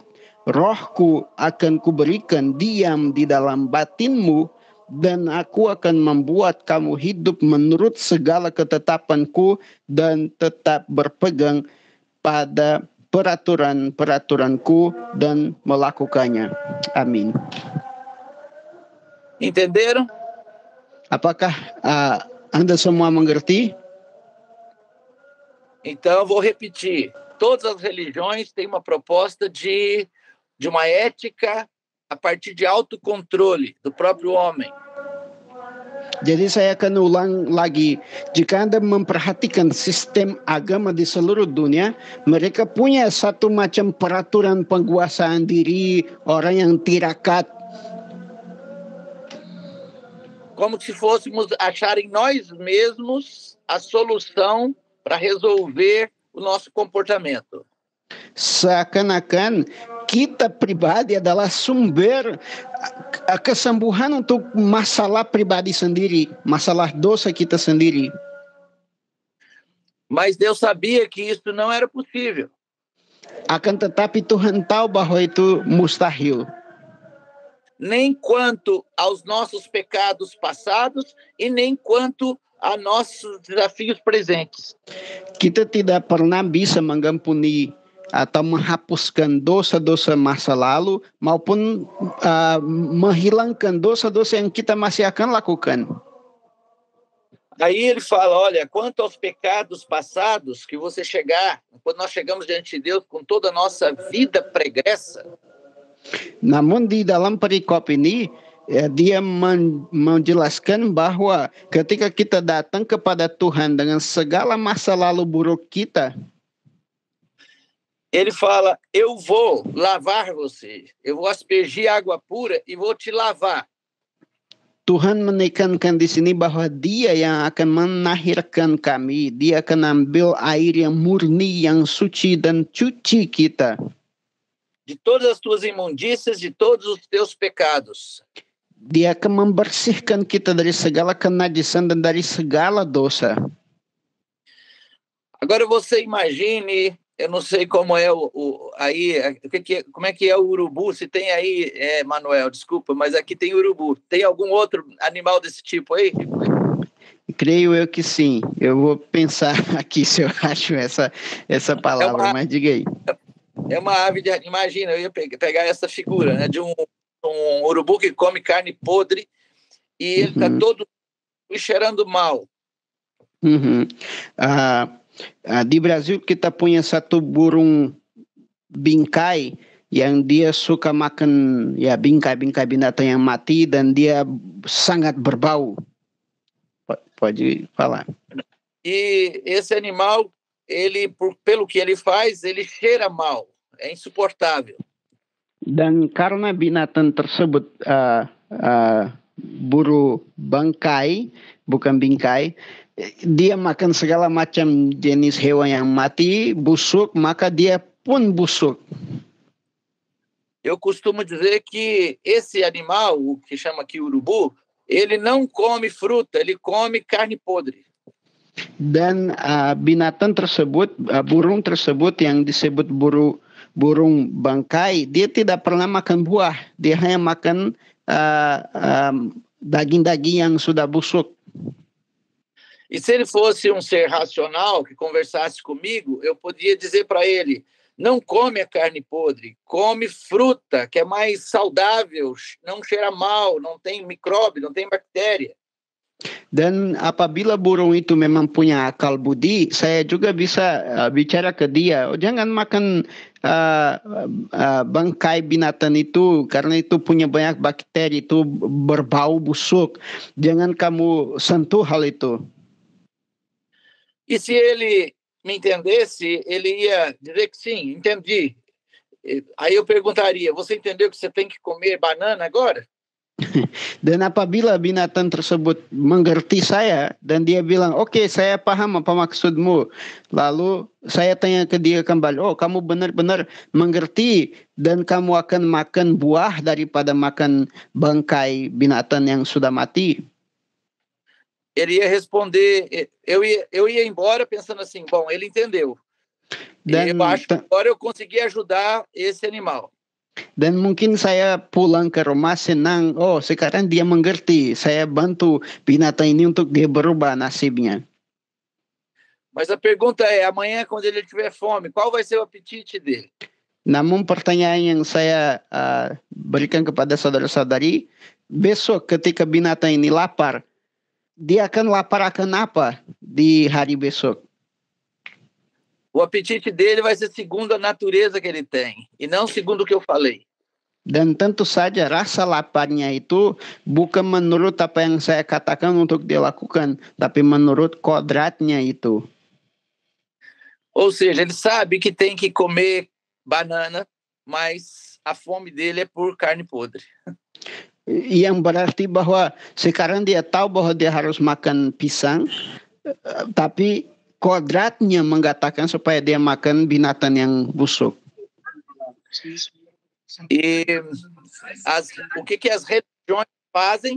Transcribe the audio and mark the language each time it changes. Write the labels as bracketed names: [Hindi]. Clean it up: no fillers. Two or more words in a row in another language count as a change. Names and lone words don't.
[Indonesian] Rohku akan kuberikan diam di dalam batinmu, dan aku akan membuat kamu hidup menurut segala ketetapanku dan tetap berpegang pada peraturan-peraturanku dan melakukannya. Amin. [Portuguese] Entenderam? [Indonesian] Apakah Anda semua mengerti? [Portuguese] Então, eu vou repetir. Todas as religiões têm uma proposta de uma ética a partir de autocontrole do próprio homem. [Indonesian] Jadi saya akan ulang lagi. Jika Anda memperhatikan sistem agama di seluruh dunia, mereka punya satu macam peraturan penguasaan diri, orang yang tirakat. [Portuguese] Como se fôssemos achar em nós mesmos a solução para resolver o nosso comportamento. [Indonesian] Seakan-akan kita pribadi adalah sumber kesembuhan untuk masalah pribadi sendiri, masalah dosa kita sendiri. [Portuguese] Mas Deus sabia que isso não era possível. [Indonesian] Akan tetapi Tuhan tahu bahwa itu mustahil. [Portuguese] nem quanto aos nossos pecados passados e nem quanto a nossos desafios presentes. [Indonesian] Kita tidak pernah bisa mengampuni atau menghapuskan dosa-dosa masa lalu maupun menghilangkan dosa-dosa yang kita masih akan lakukan. [Portuguese] Aí ele fala, olha, quanto aos pecados passados, que você chegar, quando nós chegamos diante de Deus com toda a nossa vida pregressa. [Indonesian] Namun di dalam perikop ini, dia menjelaskan bahwa ketika kita datang kepada Tuhan dengan segala masa lalu buruk kita, [Portuguese] ele fala, eu vou lavar você, eu vou aspergir água pura e vou te lavar. [Indonesian] Tuhan menekankan di sini bahwa dia yang akan menahirkan kami, dia akan ambil air yang murni, yang suci dan cuci kita. [Portuguese] De todas as tuas imundícias, de todos os teus pecados. [Indonesian] Dia akan membersihkan kita dari segala kenajisan dan dari segala dosa. [Portuguese] Agora você imagine, eu não sei como é como é que é o urubu, se tem aí, Manuel, desculpa, mas aqui tem urubu. Tem algum outro animal desse tipo aí? Creio eu que sim. Eu vou pensar aqui se eu acho essa palavra, mas diga aí. É uma ave imagina, eu ia pegar essa figura, né, de um urubu que come carne podre e ele está todo cheirando mal. [Indonesian] Di Brasil kita punya satu burung bingkai yang dia suka makan bingkai binatang yang mati dan dia sangat berbau. [Portuguese] Pode falar. E esse animal, ele pelo que ele faz, ele cheira mal, é insuportável. [Indonesian] Dan karena binatang tersebut buru bangkai, bukan bingkai, dia makan segala macam jenis hewan yang mati, busuk, maka dia pun busuk. [Portuguese] Eu costumo dizer que esse animal, o que chama aqui urubu, ele não come fruta, ele come carne podre. [Indonesian] Dan binatang tersebut, burung tersebut yang disebut burung bangkai, dia tidak pernah makan buah, dia hanya makan daging-daging yang sudah busuk. [Portuguese] E se ele fosse um ser racional que conversasse comigo, eu podia dizer para ele, não come a carne podre, come fruta, que é mais saudável, não cheira mal, não tem micróbio, não tem bactéria. [Indonesian] Dan apabila burung itu memang punya akal budi, saya juga bisa bicara ke dia, jangan makan bangkai binatang itu karena itu punya banyak bakteri, itu berbau busuk. Jangan kamu sentuh hal itu. [Portuguese] E se ele me entendesse, ele ia dizer que sim, entendi. Aí eu perguntaria, você entendeu que você tem que comer banana agora? [Indonesian] Dan apabila binatang tersebut mengerti saya dan dia bilang, oke, saya paham apa maksudmu. Lalu saya tanya ke dia kembali, oh kamu benar-benar mengerti dan kamu akan makan buah daripada makan bangkai binatang yang sudah mati. [Portuguese] Ele ia responder, eu ia embora pensando assim, bom, ele entendeu. Dan eu acho que agora eu consegui ajudar esse animal. [Indonesian] Dan mungkin saya pulang ke rumah senang, oh sekarang dia mengerti, saya bantu binatang ini untuk dia berubah nasibnya. [Portuguese] Mas a pergunta é, amanhã quando ele tiver fome, qual vai ser o apetite dele? [Indonesian] Namun pertanyaan yang saya berikan kepada saudara-saudari, besok ketika binatang ini lapar, dia akan lapar akan apa di hari besok? [Portuguese] O apetite dele vai ser segundo a natureza que ele tem, e não segundo o que eu falei. [Indonesian] Dan tentu saja rasa laparnya itu bukan menurut apa yang saya katakan untuk dia lakukan, tapi menurut kodratnya itu. [Portuguese] Ou seja, ele sabe que tem que comer banana, mas a fome dele é por carne podre. [Indonesian] Yang berarti bahwa sekarang dia tahu bahwa dia harus makan pisang, tapi kodratnya mengatakan supaya dia makan binatang yang busuk. [Portuguese] E o que as religiões fazem?